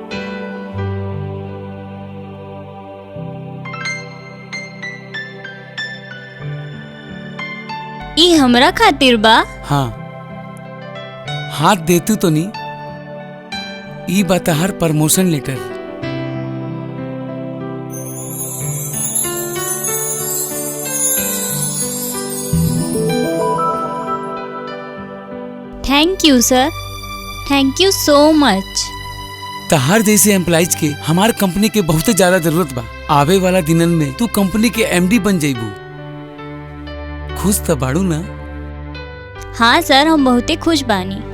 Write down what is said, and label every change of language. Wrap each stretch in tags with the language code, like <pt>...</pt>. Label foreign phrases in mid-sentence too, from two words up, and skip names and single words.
<bho>ई हमरा खातिर बा? हाँ, हाथ देतू तो नहीं। ई बा तहार प्रमोशन लेटर।</bho> <en>Thank you sir, thank you so much.</en> <bho>तहार जैसे एम्प्लॉइज के हमार कंपनी के बहुत ज्यादा जरूरत बा। आवे वाला दिनन में तू कंपनी के एमडी बन जाइबू। खुश तो बाड़ू ना? हाँ सर, हम बहुते खुश बानी।</bho>